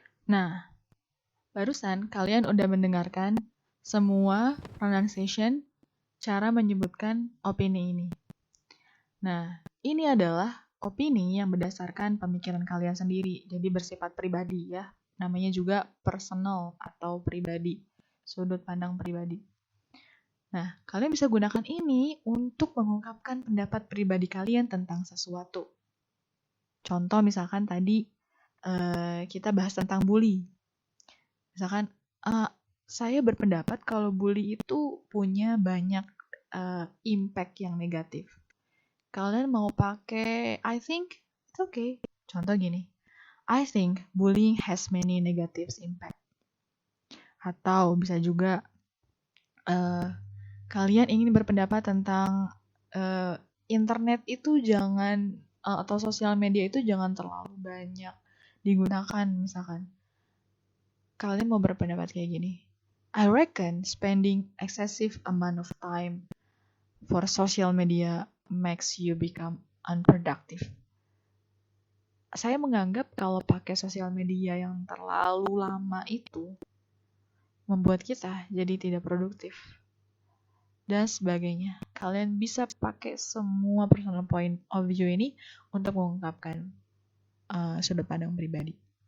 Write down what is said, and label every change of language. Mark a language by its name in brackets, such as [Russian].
[Indonesian] Nah, barusan kalian udah mendengarkan semua pronunciation, cara menyebutkan opini ini. Nah, ini adalah opini yang berdasarkan pemikiran kalian sendiri, jadi bersifat pribadi ya. Namanya juga personal atau pribadi, sudut pandang pribadi. Nah, kalian bisa gunakan ini untuk mengungkapkan pendapat pribadi kalian tentang sesuatu. Contoh misalkan tadi kita bahas tentang bully. Misalkan, saya berpendapat kalau bully itu punya banyak impact yang negatif. Kalian mau pakai [English] I think, it's okay. [Indonesian] Contoh gini, [English] I think bullying has many negative impact. [Indonesian] Atau bisa juga kalian ingin berpendapat tentang internet itu jangan atau sosial media itu jangan terlalu banyak digunakan misalkan. Kalian mau berpendapat kayak gini. [English] I reckon spending excessive amount of time for social media makes you become unproductive. [Indonesian] Saya menganggap kalau pakai sosial media yang terlalu lama itu membuat kita jadi tidak produktif. Dan sebagainya. Kalian bisa pakai semua personal point of view ini untuk mengungkapkan sudut pandang pribadi.